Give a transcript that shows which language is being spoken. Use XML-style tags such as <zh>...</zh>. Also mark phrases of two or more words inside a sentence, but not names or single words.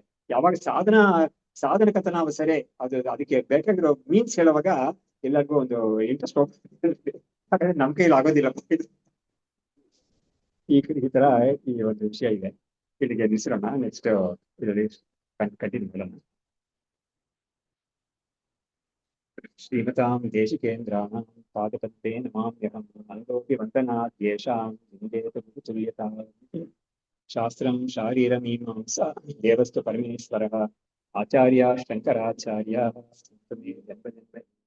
<kn>ಯಾವಾಗ ಸಾಧನ ಕಥನ ಸರಿ ಅದಕ್ಕೆ ಬೇಕಾಗಿರೋ ಮೀನ್ಸ್ ಹೇಳುವಾಗ ಎಲ್ಲರಿಗೂ ಒಂದು ಇಂಟ್ರೆಸ್ಟ್ ಹೋಗ್ತದೆ. ಹಾಗಾದ್ರೆ ನಮ್ ಕೈಲಿ ಆಗೋದಿಲ್ಲ. ಈ ತರ ಈ ಒಂದು ವಿಷಯ ಇದೆ. ಇಲ್ಲಿಗೆ ನಿಲ್ಸೋಣ. ನೆಕ್ಸ್ಟ್ ಇದರಲ್ಲಿ ಕಂಟಿನ್ಯೂ ಮಾಡೋಣ.</kn> <sa>श्रीमतां देशिकेन्द्राणां पादपत्ते नमाम्यहम् अङ्गोऽपि वन्दनाद्येषां विन्देतु तुल्यताम् शास्त्रं शारीरमीमांसा देवस्तु परमेश्वरः आचार्या शङ्कराचार्याः</sa>